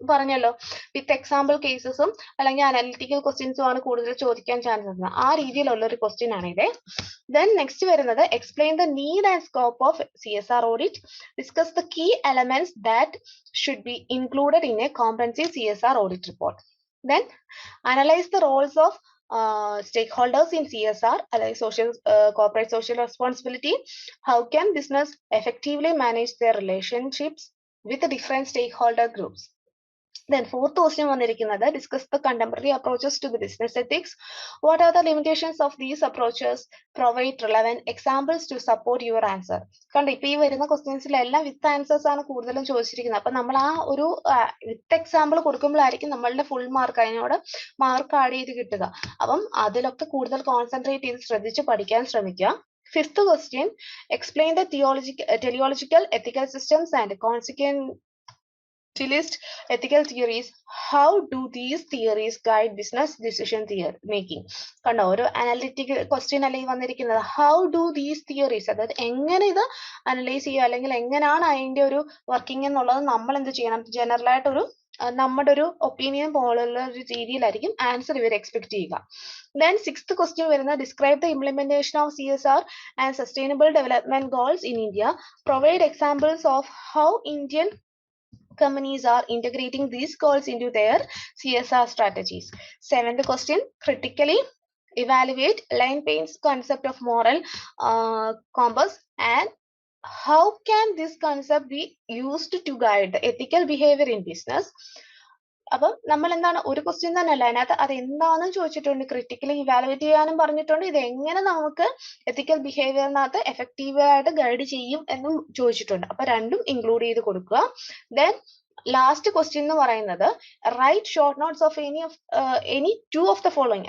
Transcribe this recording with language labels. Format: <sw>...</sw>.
<ml>പറഞ്ഞല്ലോ, with example കേസസും അല്ലെങ്കിൽ analytical ക്വസ്റ്റ്യൻസും ആണ് കൂടുതൽ ചോദിക്കാൻ ചാൻസ് ഉള്ളത്. ആ രീതിയിലുള്ള ഒരു ക്വസ്റ്റ്യൻ ആണ് ഇത്.</ml> <en>Then next വരുന്നത് explain the need and scope of CSR audit, discuss the key elements that should be included in a comprehensive CSR audit report. Then analyze the roles of stakeholders in CSR, like corporate social responsibility. How can business effectively manage their relationships with the different stakeholder groups? Then fourth question വന്നിരിക്കുന്നത് discuss the contemporary approaches to the business ethics. What are the limitations of these approaches? Provide relevant examples to support your answer.</en> <ml>കണ്ടോ, ഇപ്പൊ ഈ വരുന്ന ക്വസ്റ്റ്യൻസിലെല്ലാം with answers ആണ് കൂടുതലും ചോദിച്ചിരിക്കുന്നത്. അപ്പൊ നമ്മൾ ആ ഒരു വിത്ത് എക്സാമ്പിൾ കൊടുക്കുമ്പോഴായിരിക്കും നമ്മളുടെ ഫുൾ മാർക്ക് അതിനോട് മാർക്ക് ആഡ് ചെയ്ത് കിട്ടുക. അപ്പം അതിലൊക്കെ കൂടുതൽ കോൺസെൻട്രേറ്റ് ചെയ്ത് ശ്രദ്ധിച്ച് പഠിക്കാൻ ശ്രമിക്കുക.</ml> <en>Fifth question, explain the teleological ethical systems and consequent list ethical theories. How do these theories guide business decision making?</en> <ml>കണ്ടോ, ഒരു അനലിറ്റിക്കൽ ക്വസ്റ്റ്യൻ അല്ലെങ്കിൽ വന്നിരിക്കുന്നത്</ml> <en>how do these theories,</en> <ml>അതായത് എങ്ങനെ ഇത് അനലൈസ് ചെയ്യുക അല്ലെങ്കിൽ എങ്ങനെയാണ് അതിന്റെ ഒരു വർക്കിംഗ് എന്നുള്ളത് നമ്മൾ എന്ത് ചെയ്യണം, ജനറൽ ആയിട്ടൊരു നമ്മുടെ ഒരു ഒപ്പീനിയൻ പോലുള്ള ഒരു രീതിയിലായിരിക്കും ആൻസർ ഇവർ എക്സ്പെക്ട് ചെയ്യുക.</ml> <en>Then sixth question വരുന്നത് describe the implementation of CSR and sustainable development goals in India. Provide examples of how Indian companies are integrating these goals into their CSR strategies. Seventh question, critically evaluate Elaine Payne's concept of moral compass and how can this concept be used to guide the ethical behavior in business.</en> <ml>അപ്പം നമ്മൾ എന്താണ്, ഒരു question തന്നെ അല്ല അതിനകത്ത് അത് എന്താണെന്ന് ചോദിച്ചിട്ടുണ്ട്, ക്രിട്ടിക്കലി ഇവാലുവേറ്റ് ചെയ്യാനും പറഞ്ഞിട്ടുണ്ട്, ഇത് എങ്ങനെ നമുക്ക് എത്തിക്കൽ ബിഹേവിയറിനകത്ത് എഫക്റ്റീവ് ആയിട്ട് ഗൈഡ് ചെയ്യും എന്നും ചോദിച്ചിട്ടുണ്ട്. അപ്പൊ രണ്ടും ഇൻക്ലൂഡ് ചെയ്ത് കൊടുക്കുക. ദെൻ ലാസ്റ്റ് ക്വസ്റ്റ്യൻ എന്ന് പറയുന്നത്</ml> <en>Write short notes of any two of the following.</en>